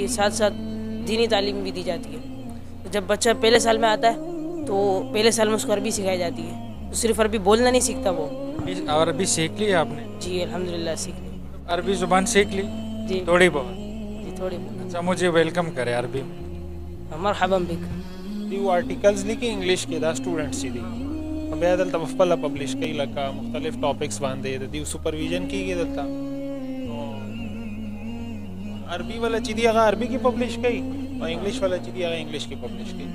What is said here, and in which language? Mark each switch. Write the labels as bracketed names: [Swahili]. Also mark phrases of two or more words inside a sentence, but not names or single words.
[Urdu] ساتھ ساتھ دینی تعلیم بھی دی جاتی ہے. جب بچہ پہلے سال میں آتا ہے تو پہلے سال میں اس کو عربی سکھائی جاتی ہے. تو صرف عربی بولنا نہیں سیکھتا وہ. عربی سیکھ لی آپ نے؟ جی الحمدللہ سیکھ لی. عربی زبان سیکھ لی؟ جی تھوڑی بہت. جی تھوڑی بہت. اچھا مجھے ویلکم کرے عربی میں. [Arabic] مرحبا بک. [Pashto] دیو آرټیکلز لیکي انګلیش کې دا سټوډنټس چې دي بیا دلته په خپله پبلش کوي، لکه مختلف ټاپکس باندې د دیو سپرویژن کېږي دلته. عربي والا چې دي هغه عربي کې پبلش کوي او انګلیش والا چې دي هغه انګلیش کې پبلش کوي.